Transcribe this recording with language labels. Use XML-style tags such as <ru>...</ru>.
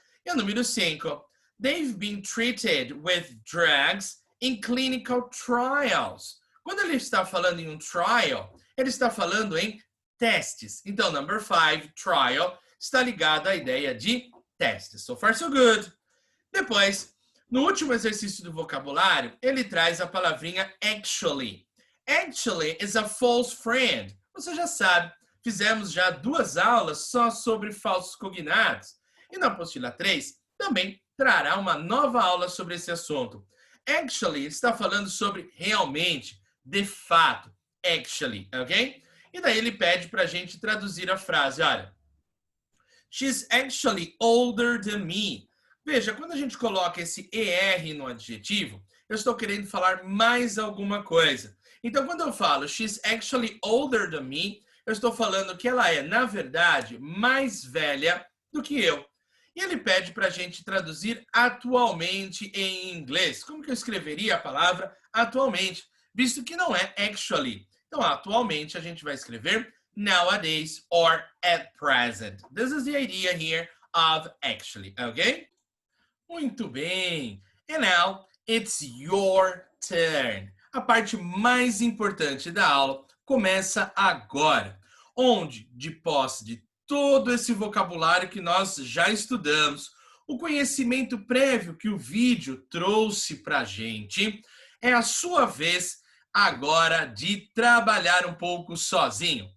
<pt>E o número 5,</pt> <en>they've been treated with drugs in clinical trials.</en> <pt>Quando ele está falando em um trial, ele está falando em testes. Então, number 5, trial, está ligado à ideia de testes.</pt> <en>So far, so good.</en> <pt>Depois, no último exercício do vocabulário, ele traz a palavrinha actually.</pt> <en>Actually is a false friend.</en> <pt>Você já sabe, fizemos já 2 aulas só sobre falsos cognatos. E na apostila 3 também trará uma nova aula sobre esse assunto. Actually está falando sobre realmente, de fato, actually, ok? E daí ele pede para a gente traduzir a frase, olha.</pt> <en>She's actually older than me.</en> <pt>Veja, quando a gente coloca esse ER no adjetivo, eu estou querendo falar mais alguma coisa. Então, quando eu falo</pt> <en>she's actually older than me,</en> <pt>eu estou falando que ela é, na verdade, mais velha do que eu. E ele pede para a gente traduzir atualmente em inglês. Como que eu escreveria a palavra atualmente? Visto que não é actually. Então, atualmente, a gente vai escrever</pt> <en>nowadays or at present. This is the idea here of actually, okay?</en> <pt>Muito bem.</pt> <en>And now, it's your turn.</en> <pt>A parte mais importante da aula começa agora. onde, de posse de todo esse vocabulário que nós já estudamos, o conhecimento prévio que o vídeo trouxe para a gente, é a sua vez agora de trabalhar um pouco sozinho.</pt>